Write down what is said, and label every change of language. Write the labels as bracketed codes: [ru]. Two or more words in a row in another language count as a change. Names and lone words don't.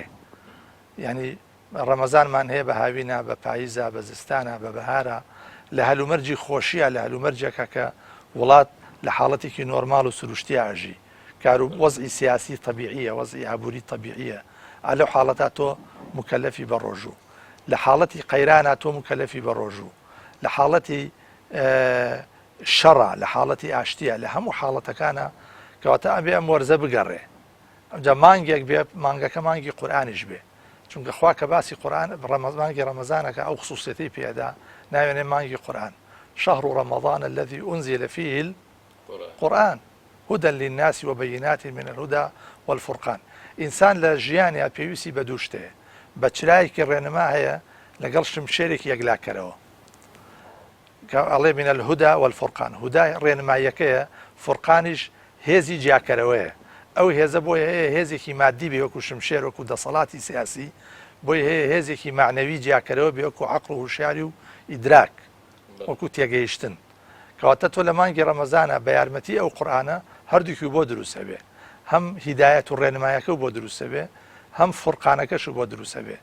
[ckb] یعنی ڕەمەزانمان هەیە بە هاوینە، بە پاییزە، بە زستانە، بە بەهارە، لە هەلومەرجی خۆشیە، لە هەلومەرجێکە کە وڵات لە حاڵەتێکی نۆرماڵ و سروشتی ئاژی، کار و وەزعی سیاسی طبیعیە، وەزعی ئابووری طبیعیە، لەو حاڵەتە تۆ مکەلەفی بە ڕۆژوو، لە حاڵەتی قەیرانە تۆ مکەلەفی بە ڕۆژوو، لە حاڵەتی شەڕە، لە حاڵەتی ئاشتیە، لە هەموو حاڵەتەکانە. کەواتە ئەبێ ئەم وەرزە بگەڕێ. ئەمجا مانگێک بێ، مانگەکە مانگی قورئانیش بێ، چونکە خوا کە باسی قورئان مانگی ڕەمەزانەکە ئەو خصوصیەتی پێدا ناوێنێ مانگی قورئان، [ar] شهر رمضان الذي أنزل فيه القرآن هدى للناس وبينات من الهدى والفرقان. [ckb] إنسان لە ژیانیا پێویستی بە دوو شتەیە، بە چرایەکی ڕێنما هەیە لەگەڵ شمشێرێکی یەکلاکەرەوە ئەڵێ [ar] من الهدى والفرقان. [ckb] هودای ڕێنماییەکەیە، فورقانیش هێزی جیاکەرەوەیە. ئەو هێزە بۆی هەیە هێزێکی مادی بێ وەکو شمشێر وەکو دەسەڵاتی سیاسی، بۆی هەیە هێزێکی معنەوی جیاکەرەوە بێ وەکو عەقڵ و هوشیاری و ئیدراک وەکو تێگەیشتن. کەواتە تۆ لە مانگی ڕەمەزانە بە یارمەتی ئەو قورئانە هەردووکی بۆ دروستە بێ، هەم هیدایەت و ڕێنماییەکە بۆ دروستە بێ، هەم فورقانەکەش بۆ دروستە بێ.